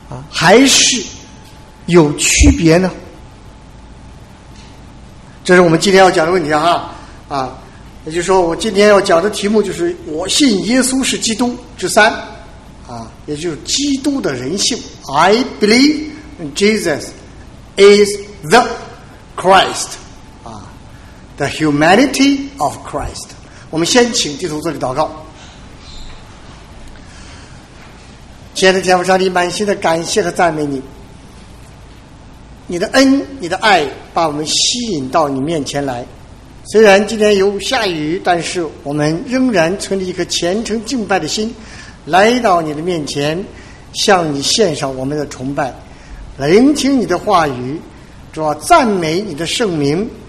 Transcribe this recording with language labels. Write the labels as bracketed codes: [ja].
[zh] 还是有区别呢？这是我们今天要讲的问题啊。啊，也就是说我今天要讲的题目就是我信耶稣是基督之三啊，也就是基督的人性。 [en] I believe Jesus is the Christ, the humanity of Christ, [zh] 我们先请弟兄做个祷告。亲爱的天父上帝，满心的感谢和赞美你，你的恩你的爱把我们吸引到你面前来，虽然今天有下雨，但是我们仍然存着一颗虔诚敬拜的心来到你的面前，向你献上我们的崇拜，聆听你的话语，主要赞美你的圣名，